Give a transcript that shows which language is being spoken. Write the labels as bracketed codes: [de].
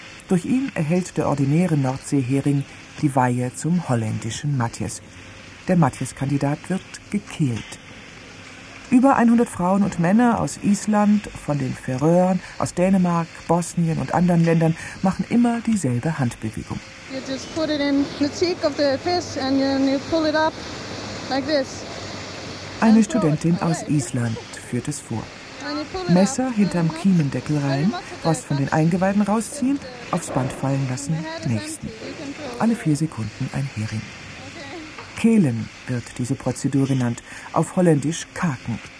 [de] Durch ihn erhält der ordinäre Nordseehering die Weihe zum holländischen Matthias. Der Matthias-Kandidat wird gekehlt. Über 100 Frauen und Männer aus Island, von den Färöern, aus Dänemark, Bosnien und anderen Ländern machen immer dieselbe Handbewegung. [en] You just put it in the cheek of the fish and then you pull it up like this. [de] Eine Studentin aus Island führt es vor. Messer hinterm Kiemendeckel rein, was von den Eingeweiden rausziehen, aufs Band fallen lassen, nächsten. Alle 4 Sekunden ein Hering. Kehlen wird diese Prozedur genannt, auf Holländisch Kaken.